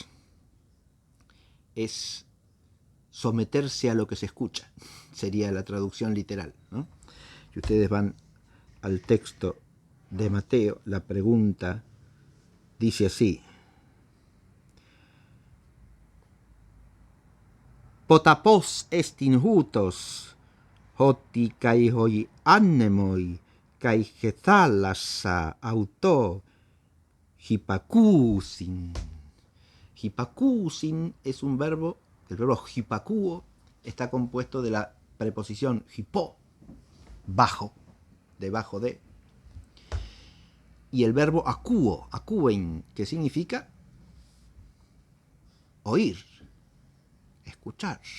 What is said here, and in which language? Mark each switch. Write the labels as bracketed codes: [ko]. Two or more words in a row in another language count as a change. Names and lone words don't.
[es] Es someterse a lo que se escucha, sería la traducción literal, ¿no? Si ustedes van al texto de Mateo, la pregunta dice así: [el] ποταπός ἐστιν οὗτος, ὅτι καὶ οἱ ἄνεμοι, καὶ ἡ θάλασσα αὐτῷ, ὑπακούουσιν. [es] Hipakusin es un verbo, el verbo hipakuo está compuesto de la preposición hipo, bajo, debajo de, y el verbo [el] ἀκούω, ἀκούειν, [es] que significa oír, escuchar.